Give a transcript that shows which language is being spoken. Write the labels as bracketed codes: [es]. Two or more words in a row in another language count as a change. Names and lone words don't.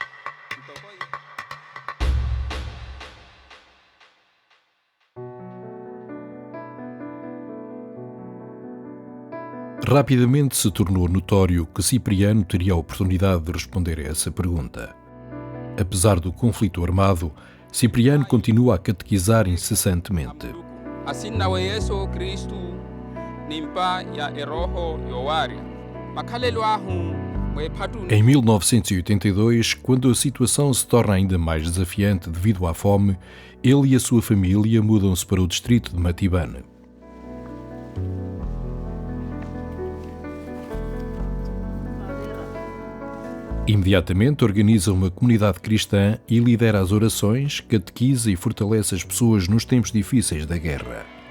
[pt] Rapidamente se tornou notório que Cipriano teria a oportunidade de responder a essa pergunta. Apesar do conflito armado, Cipriano continua a catequizar incessantemente. Assim não é isso [vmw] Cristo nimpa ya eroho yoari. Makalelo ahu. [pt] Em 1982, quando a situação se torna ainda mais desafiante devido à fome, ele e a sua família mudam-se para o distrito de Matibane. Imediatamente organiza uma comunidade cristã e lidera as orações, catequiza e fortalece as pessoas nos tempos difíceis da guerra.